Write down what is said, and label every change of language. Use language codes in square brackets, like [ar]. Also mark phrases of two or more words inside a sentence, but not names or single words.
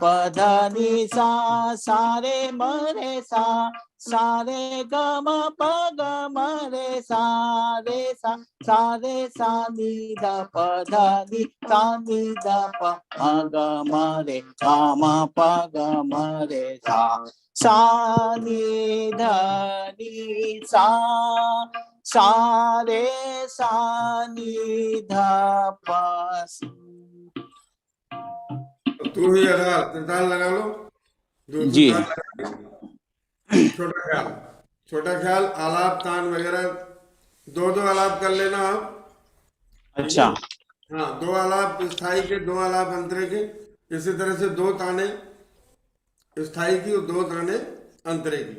[hi] ध नी सा, सा रे म रे सा, सा रे ग म प ग म रे सा रे सा, सा रे सा नी ध प ध नी सा नी ध प म ग म रे ग म प ग म रे सा, सा नी ध नी सा, सा रे सा नी ध प। तू ही आधार ताल लगा लो। दो दो जी ताल लगा के छोटा ख्याल, छोटा ख्याल, आलाप तान वगैरह दो दो आलाप कर लेना आप। ठीक है। अच्छा, हाँ, दो आलाप स्थाई के, दो आलाप अंतरे के। इसी तरह से दो ताने स्थाई की और दो ताने अंतरे की।